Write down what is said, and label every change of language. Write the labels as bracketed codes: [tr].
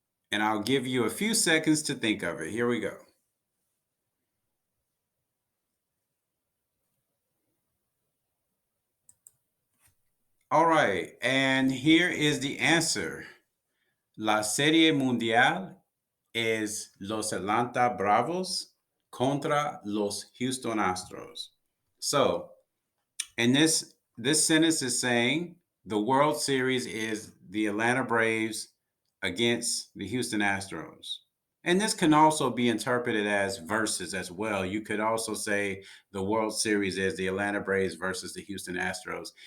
[en] And I'll give you a few seconds to think of it. Here we go. All right, and here is the answer. [es] La Serie Mundial es los Atlanta Bravos contra los Houston Astros. [en] So, and this sentence is saying the World Series is the Atlanta Braves against the Houston Astros. And this can also be interpreted as versus as well. You could also say the World Series is the Atlanta Braves versus the Houston Astros.